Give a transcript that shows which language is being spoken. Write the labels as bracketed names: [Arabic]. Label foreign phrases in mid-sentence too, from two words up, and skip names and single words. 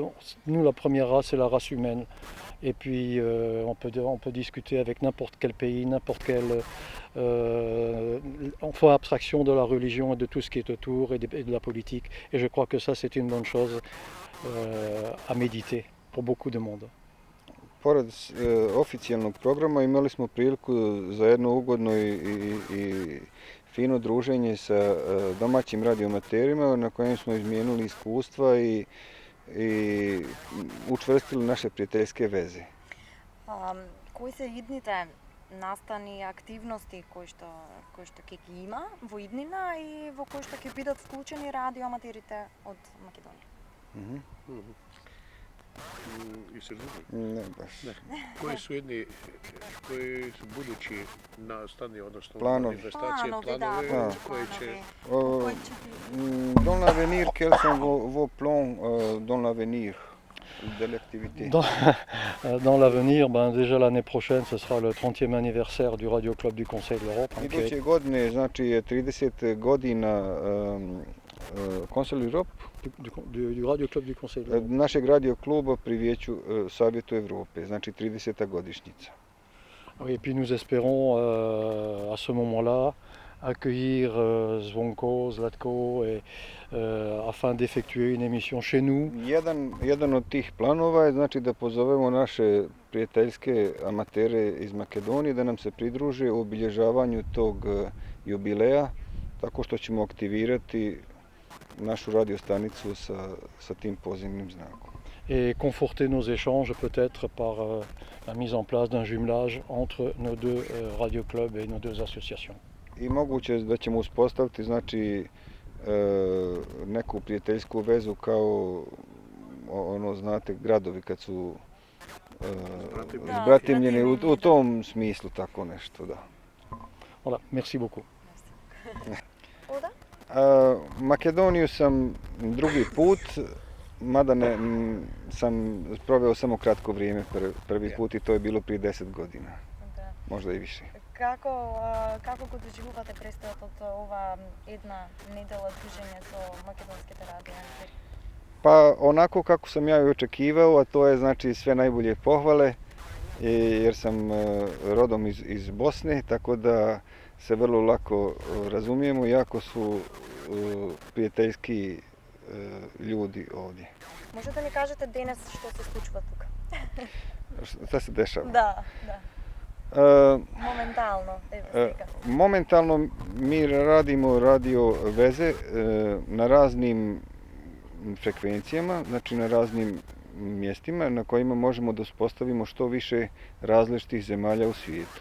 [French] Nous la première race, c'est la race humaine. Et puis on peut discuter avec n'importe quel pays, n'importe quel. On fait abstraction de la religion et de tout ce qui est autour et de la politique. Et je crois que ça, c'est une bonne chose à méditer pour beaucoup de monde. [Bosnian] Pored oficijalnog programa imali smo priliku za jedno ugodno i fino druženje sa domaćim radioamaterima na kojem smo izmijenili iskustva i učvrstili naše prijateljske veze. [Macedonian] Кои се идните настани активности кои што ќе ги има во иднина и во кои што ќе бидат вклучени радиоаматерите од Македонија? [Bosnian] I se razumije. Ne baš. Koji su budući nastani, odnosno Planovi. manifestacije, planovi koji će... [French] Dans l'avenir, quels sont vos plans dans l'avenir de l'activité? Dans l'avenir, déjà l'année prochaine, ce sera le 30e anniversaire du Radio Club du Conseil de l'Europe. [Bosnian] Iduće godine, znači 30 godina [French] Conseil de l'Europe, du Radio Club du Conseil de l'Europe. [Bosnian] Našeg radio kluba pri Vijeću Savjetu Evrope, znači 30. godišnjica. [French] Et puis nous espérons à ce moment-là accueillir Zvonko, Zlatko afin d'effectuer une émission chez nous. [Bosnian] Jedan od tih planova je znači da pozovemo naše prijateljske amatere iz Makedonije da nam se pridruže u obilježavanju tog jubileja tako što ćemo aktivirati našu radiostanicu sa tim pozivnim znakom. [French] Et conforter nos échanges peut-être par la mise en place d'un jumelage entre nos deux radioclubs et nos deux associations. [Bosnian] I moguće da ćemo uspostaviti znači neku prijateljsku vezu kao ono znate gradovi kad su zbratimljeni u tom smislu tako nešto, da. [French] Voilà, merci beaucoup. Oda? [Bosnian] Makedoniju sam drugi put, mada sam proveo samo kratko vrijeme prvi put i to je bilo prije 10 godina, možda i više. [Macedonian] Како го доживувате престојот од ова една недела дружење со македонските радиоаматери? [Bosnian] Pa onako kako sam ja i očekivao, a to je znači sve najbolje pohvale, jer sam rodom iz Bosne, tako da se vrlo lako razumijemo, jako su prijateljski ljudi ovdje. [Macedonian] Можете ли кажете денес што се случува тука? [Bosnian] Šta se dešava? [Macedonian] Да. Momentalno, evo сега. [Bosnian] Momentalno mi radimo radio veze na raznim frekvencijama, znači na raznim mjestima na kojima možemo da uspostavimo što više različitih zemalja u svijetu.